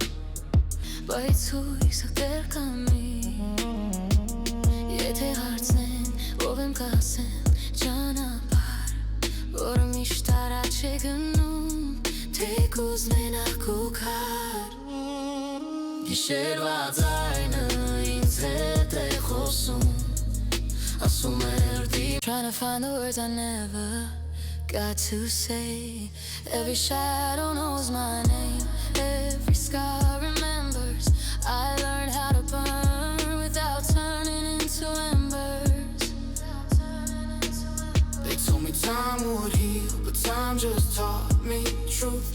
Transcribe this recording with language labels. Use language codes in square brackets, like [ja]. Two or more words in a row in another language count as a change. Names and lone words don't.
[hy] բայց հույսը դեռ կամի եթե հարցնեն ով եմ կասեն ճանապարհ որը միշտ առաջ է գնում թեկուզ մենակ ու քար գիշերվա ձայնը ինձ հետ է խոսում ասում էր [en] Trying to find the words I never got to say. Every shadow knows my name. Every scar remembers. I learned how to burn without turning into embers. They told me time would heal, but time just taught me truth.